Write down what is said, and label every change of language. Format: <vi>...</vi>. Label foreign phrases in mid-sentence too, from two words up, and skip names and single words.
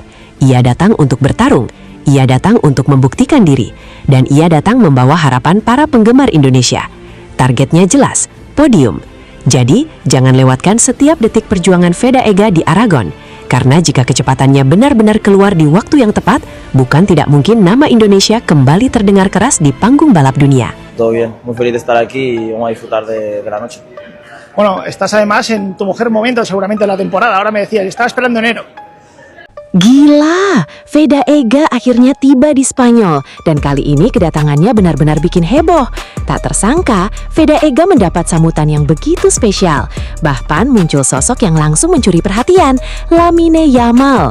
<id>Ia datang untuk bertarung, ia datang untuk membuktikan diri, dan ia datang membawa harapan para penggemar Indonesia. Targetnya jelas, podium. Jadi, jangan lewatkan setiap detik perjuangan Veda Ega di Aragon. Karena jika kecepatannya benar-benar keluar di waktu yang tepat, bukan tidak mungkin nama Indonesia kembali terdengar keras di panggung balap dunia.</id> <es>Todo bien, muy feliz de estar aquí y vamos a disfrutar de la noche. Bueno, estás además en tu mejor momento seguramente de la temporada. Ahora me decías, estaba esperando enero.</es> <id>Gila, Veda Ega akhirnya tiba di Spanyol dan kali ini kedatangannya benar-benar bikin heboh. Tak tersangka, Veda Ega mendapat sambutan yang begitu spesial. Bahkan muncul sosok yang langsung mencuri perhatian, Lamine Yamal.</id>